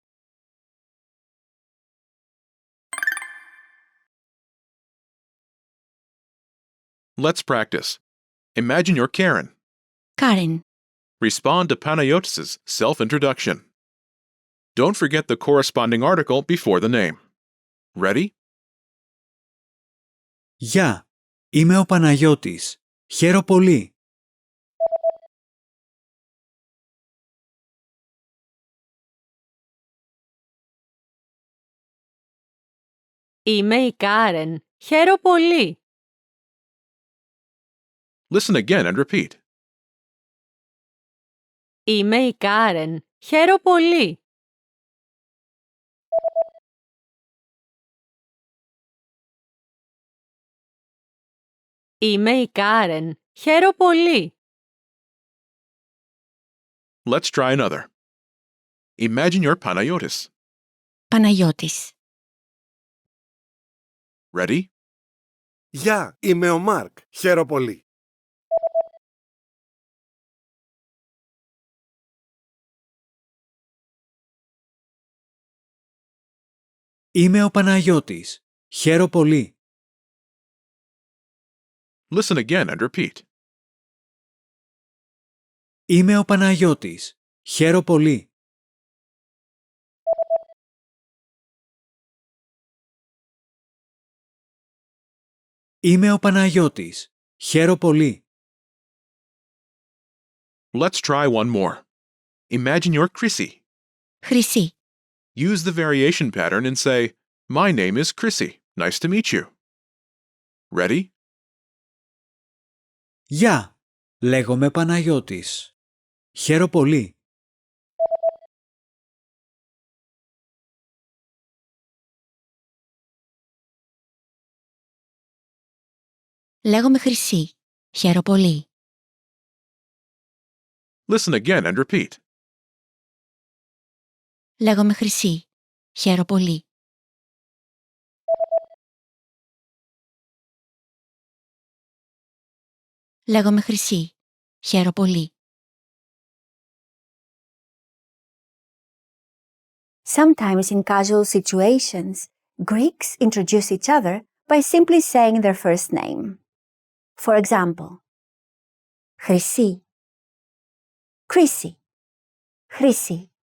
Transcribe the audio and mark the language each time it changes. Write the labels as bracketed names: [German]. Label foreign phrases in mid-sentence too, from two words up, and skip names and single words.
[English] let's practice. Imagine you're Karen. Karen. Respond to Panayotis' self-introduction. Don't forget the corresponding article before the name. Ready? [Greek] Γεια, είμαι ο Παναγιώτης. Χαίρο πολύ. Είμαι η Κάρεν. Χαίρο πολύ. [English] Listen again and repeat. [Greek] Είμαι η Κάρεν. Χαίρο πολύ. Είμαι η Κάρεν. Χαίρο πολύ. [English] Let's try another. Imagine you're Panayotis. Παναγιώτης. Ready? [Greek] Γεια, είμαι ο Μάρκ. Χαίρο πολύ. Είμαι ο Παναγιώτης. Χαίρο πολύ. [English] Listen again and repeat. [Greek] Είμαι ο Παναγιώτης. Χαίρο πολύ. Είμαι ο Παναγιώτης. Χαίρο πολύ. [English] Let's try one more. Imagine you're Chrissy. Χρυσή. Use the variation pattern and say, My name is Chrissy. Nice to meet you. Ready? [Greek] Γεια, λέγομαι Παναγιώτης. Χαίρο πολύ. Λέγομαι Χρυσή. Χαίρο πολύ. [English] Listen again and repeat. [Greek] Λέγομαι Χρυσή. Χαίρω πολύ. Λέγομαι Χρυσή. Χαίρω πολύ. [English] Sometimes in casual situations, Greeks introduce each other by simply saying their first name. For example, Χρυσή, Chrissy, Χρυσή.